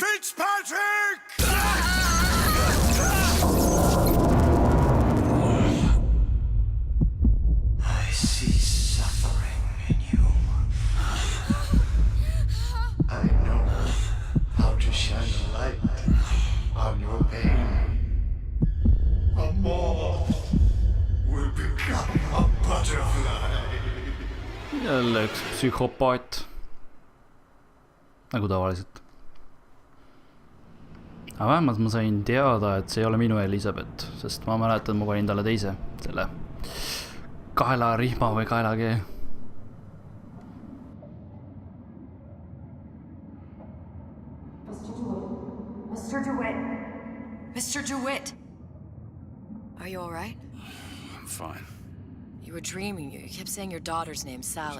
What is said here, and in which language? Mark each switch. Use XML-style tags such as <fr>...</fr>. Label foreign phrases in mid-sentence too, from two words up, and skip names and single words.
<en>Fitzpatrick! I see suffering in you. I know how to shine a light on your pain. A moth will become a butterfly.</en> <et>jälle üks psühhopaat. Nagu tavaliselt. Aga vähemalt ma sain teada, et see ei ole minu Elisabeth, sest ma mäletan, ma panin talle teise selle kaelarihma või kaelakee.</et> <en>Mr. DeWitt. Mr. DeWitt. Are you all right? I'm fine. You were dreaming. You kept saying your daughter's name, Sally.</en>